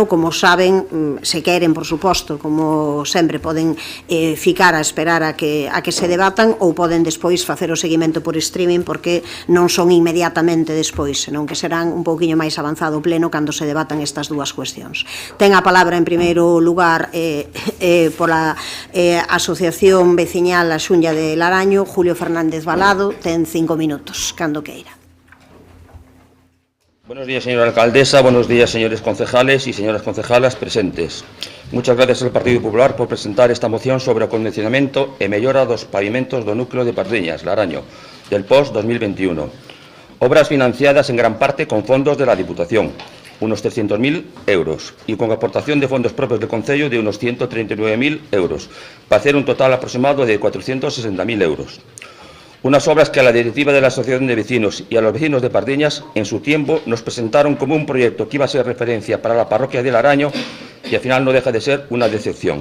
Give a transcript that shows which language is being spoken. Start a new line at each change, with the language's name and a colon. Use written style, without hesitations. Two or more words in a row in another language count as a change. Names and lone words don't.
Galician: Como saben, se queren, por suposto, como sempre, poden ficar a esperar a que se debatan, ou poden despois facer o seguimento por streaming, porque non son inmediatamente despois, senón que serán un pouquiño máis avanzado o pleno cando se debatan estas dúas cuestións. Ten a palabra en primeiro lugar pola Asociación Veciñal A Xunlla de Laraño, Julio Fernández Balado. Ten 5 minutos, cando queira.
Spanish: Buenos días, señora alcaldesa, buenos días, señores concejales y señoras concejalas presentes. Muchas gracias al Partido Popular por presentar esta moción sobre
Galician: o acondicionamento e mellora dos pavimentos do núcleo de Pardiñas,
Spanish: Laraño, del POS 2021. Obras financiadas en gran parte con fondos de la Diputación, unos 300.000 euros, y con aportación de fondos propios del Concello de unos 139.000 euros, para hacer un total aproximado de 460.000 euros. Unas obras que a la directiva de la Asociación de Vecinos y a los vecinos de Pardiñas en su tiempo nos presentaron como un proyecto que iba a ser referencia para la parroquia de Laraño y al final no deja de ser una decepción.